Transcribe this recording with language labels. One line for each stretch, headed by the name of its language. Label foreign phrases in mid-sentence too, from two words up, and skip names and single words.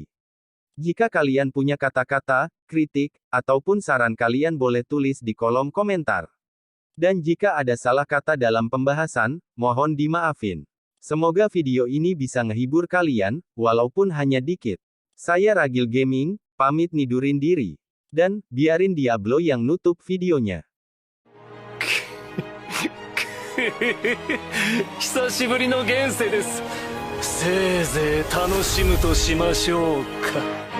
Indonesian: Jika kalian punya kata-kata, kritik, ataupun saran kalian boleh tulis di kolom komentar. Dan jika ada salah kata dalam pembahasan, mohon dimaafin. Semoga video ini bisa ngehibur kalian, walaupun hanya dikit. Saya Ragil Gaming, pamit nidurin diri. Dan, biarin Diablo yang nutup videonya.
Japanese: 久しぶりの現世です。せいぜい楽しむとしましょうか。